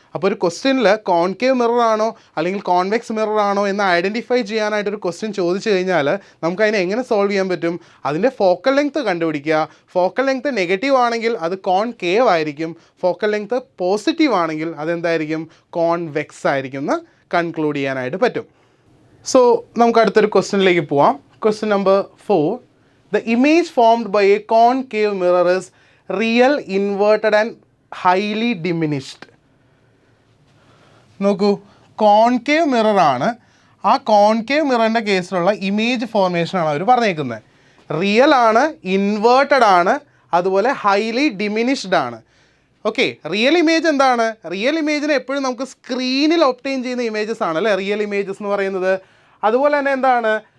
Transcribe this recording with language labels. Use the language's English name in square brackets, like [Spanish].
[Malayalam] അപ്പോൾ ഒരു ക്വസ്റ്റ്യനിൽ കോൺകേവ് മിറർ ആണോ അല്ലെങ്കിൽ കോൺവെക്സ് മിറർ ആണോ എന്ന് ഐഡൻറ്റിഫൈ ചെയ്യാനായിട്ടൊരു ക്വസ്റ്റ്യൻ ചോദിച്ചു കഴിഞ്ഞാൽ നമുക്കതിനെ എങ്ങനെ സോൾവ് ചെയ്യാൻ പറ്റും? അതിൻ്റെ ഫോക്കൽ ലെങ്ത് കണ്ടുപിടിക്കുക. ഫോക്കൽ ലെങ്ത് നെഗറ്റീവ് ആണെങ്കിൽ അത് കോൺകേവ് ആയിരിക്കും, ഫോക്കൽ ലെങ്ത് പോസിറ്റീവ് ആണെങ്കിൽ അതെന്തായിരിക്കും? കോൺവെക്സ് ആയിരിക്കും എന്ന് കൺക്ലൂഡ് ചെയ്യാനായിട്ട് പറ്റും. സോ നമുക്ക് അടുത്തൊരു ക്വസ്റ്റ്യനിലേക്ക് പോവാം. [English] Question number 4. The image formed by a concave mirror is real, inverted and highly diminished. [Malayalam] നോക്കൂ, കോൺകേവ് മിററാണ്. ആ കോൺകേവ് മിററിൻ്റെ കേസിലുള്ള ഇമേജ് ഫോർമേഷനാണ് അവർ പറഞ്ഞേക്കുന്നത്. റിയൽ ആണ്, ഇൻവേർട്ടഡ് ആണ്, അതുപോലെ ഹൈലി ഡിമിനിഷ്ഡ് ആണ്. ഓക്കെ, റിയൽ ഇമേജ് എന്താണ്? റിയൽ ഇമേജിനെ എപ്പോഴും നമുക്ക് സ്ക്രീനിൽ ഒബ്റ്റെയിൻ ചെയ്യുന്ന ഇമേജസ് ആണ് അല്ലേ റിയൽ ഇമേജസ് എന്ന് പറയുന്നത്. അതുപോലെ തന്നെ എന്താണ്?